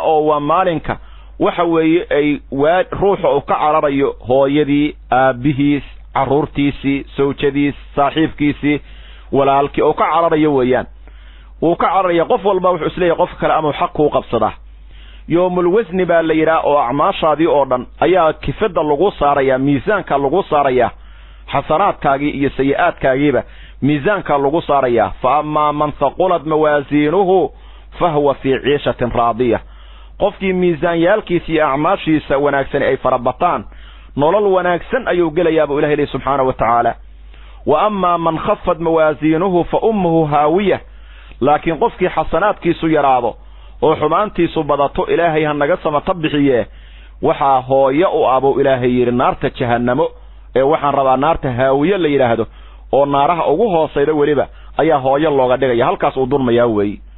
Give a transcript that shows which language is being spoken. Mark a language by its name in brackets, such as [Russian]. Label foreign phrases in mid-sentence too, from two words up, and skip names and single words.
[Somali] oo waa maalinka waxa weeye ay ruuxa uu ka cararayo hooyadii aabihiis caruurtiisii sawjadiis saaxiibkiisii walaalkii oo ka cararayo weeyaan uu ka cararaya qof walba wuxuu isleeyahay qof kale ama xaq uu qabsadaa [Arabic] يوم الوزن [Somali] baa la yiraahdaa oo acmaashaadii oo dhan ayaa kifada lagu saaraya miisaanka lagu saaraya xasanaadkaagii iyo sayi'aadkaagiiba miisaanka lagu saaraya [Arabic] فأما من ثقلت موازينه فهو في عيشة راضية [Somali] qofkii miisaanyaalkiisa iyo acmaashiisa wanaagsan ay farabataan nolol wanaagsan ayuu gelayaa ilaahay [Arabic] سبحانه وتعالى وأما من خفت موازينه فأمه هاوية [Somali] laakiin qofkii xasanaadkiisu yaraado oo xumaantiisu badato ilaahay hanaga samata bixiye waxa hooyo u abo ilaahay yiri naarta jahannamo ee waxaan rabaa naarta hawiya la yiraahdo oo naaraha ugu hooseyda waliba ayaa hooyo looga dhigaya halkaas uu durmaya weey